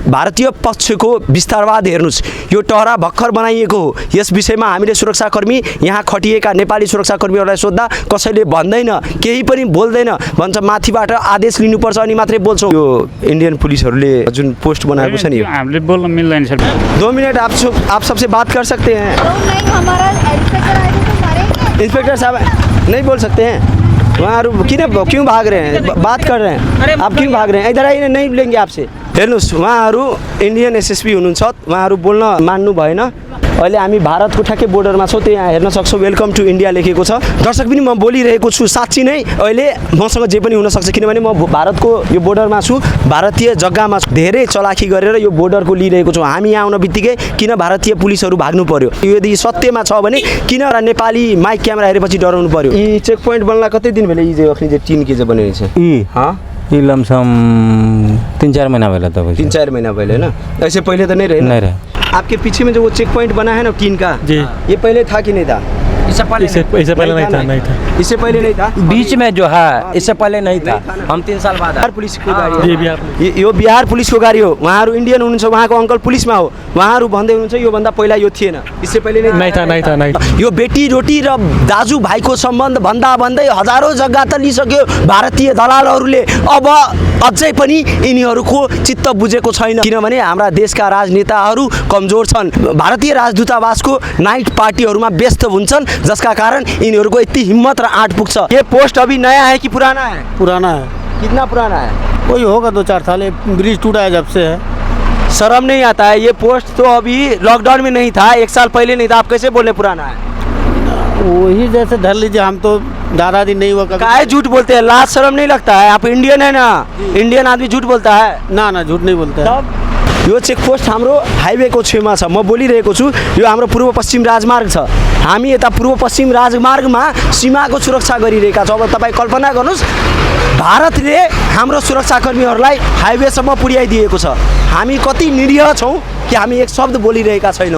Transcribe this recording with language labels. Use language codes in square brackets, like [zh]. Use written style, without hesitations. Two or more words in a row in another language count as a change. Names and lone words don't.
[ne] भारतीय पक्षको विस्तारवाद हेर्नुस्, यो टहरा भर्खर बनाइएको हो। यस विषयमा हामीले सुरक्षाकर्मी यहाँ खटिएका नेपाली सुरक्षाकर्मीहरूलाई सोद्धा कसैले भन्दैन, केही पनि बोल्दैन, भन्छ माथिबाट आदेश लिनुपर्छ अनि मात्रै बोल्छौँ। यो इंडियन पुलिसहरूले जुन पोस्ट बनाएको छ नि, हामीले बोल्न मिल्दैन सर। [hi] 2 मिनट आप सबसे बात कर सकते हैं? नहीं, हमारा इंस्पेक्टर साहब नहीं बोल सकते हैं? वहाँ क्यों भाग रहे हैं? बात कर रहे हैं, आप क्यों भाग रहे हैं? इधर आइए, नहीं लेंगे आपसे। [ne] हेर्नुस्, उहाँहरू [en] Indian SSP [ne] हुनुहुन्छ, उहाँहरू बोल्न मान्नु भएन। अहिले हामी भारतको ठ्याक्कै बोर्डरमा छौँ, त्यहाँ हेर्न सक्छौँ [en] Welcome to India [ne] लेखेको छ। दर्शक पनि म बोलिरहेको छु, साँच्ची नै अहिले मसँग जे पनि हुनसक्छ, किनभने म भारतको यो बोर्डरमा छु, भारतीय जग्गामा छु। धेरै चलाखी गरेर यो बोर्डरको लिइरहेको छु। हामी यहाँ आउन बित्तिकै किन भारतीय पुलिसहरू भाग्नु पर्यो? यदि सत्यमा छ भने किन नेपाली माइक क्यामेरा हेरेपछि डराउनु पर्यो? यी [en] check point [ne] बन्नलाई कति दिन भेले? यी अखनी जे 3 के बनेको छ, [hi] ये लमसम 3-4 महीना पहले था। 3-4 महीना पहले है ना? ऐसे पहले तो नहीं रहे? नहीं रहे। आपके पीछे में जो वो [en] check point [hi] बना है ना टीन का, जी, ये पहले था कि नहीं था? इससे पहले नहीं था। इससे पहले नहीं था, बीच में जो है इससे पहले नहीं था। हम 3 साल बाद [ne] बिहार पुलिस को गाडी हो। यो बिहार पुलिसको गाडी हो। उहाँहरू इन्डियन हुनुहुन्छ, उहाँको अङ्कल पुलिसमा हो। उहाँहरू भन्दै हुनुहुन्छ यो भन्दा पहिला यो थिएन, [hi] इससे पहिले नहीं था। [ne] यो बेटी रोटी र दाजुभाइको सम्बन्ध भन्दा भन्दै हजारौँ जग्गा त लिइसक्यो भारतीय दलालहरूले। अब अझै पनि यिनीहरूको चित्त बुझेको छैन, किनभने हाम्रा देशका राजनेताहरू कमजोर छन्। भारतीय राजदूतावासको नाइट पार्टीहरूमा व्यस्त हुन्छन्, [hi] जिसका कारण इन्होंने इतनी हिम्मत [ne] र आँट पुग्छ। [hi] ये पोस्ट अभी नया है कि पुराना है? पुराना है। कितना पुराना है? वही होगा 2-4 साल। ये ब्रिज टूटा है जब से है। शर्म नहीं आता है? ये पोस्ट तो अभी लॉकडाउन में नहीं था, 1 साल पहले नहीं था, आप कैसे बोले पुराना है? वही जैसे धर लीजिए, हम तो ज़्यादा दिन नहीं हुआ। काहे झूठ बोलते हैं? लाज शर्म नहीं लगता है? आप इंडियन है ना? इंडियन आदमी झूठ बोलता है? ना झूठ नहीं बोलता है। [ne] यो चेकपोस्ट हाम्रो हाइवेको छेउमा छ। म बोलिरहेको छु, यो हाम्रो पूर्व पश्चिम राजमार्ग छ। हामी यता पूर्व पश्चिम राजमार्गमा सीमाको सुरक्षा गरिरहेका छौँ। अब तपाईँ कल्पना गर्नुहोस्, भारतले हाम्रो सुरक्षाकर्मीहरूलाई हाइवेसम्म पुर्याइदिएको छ। हामी कति निरीह छौँ कि हामी एक शब्द बोलिरहेका छैनौँ।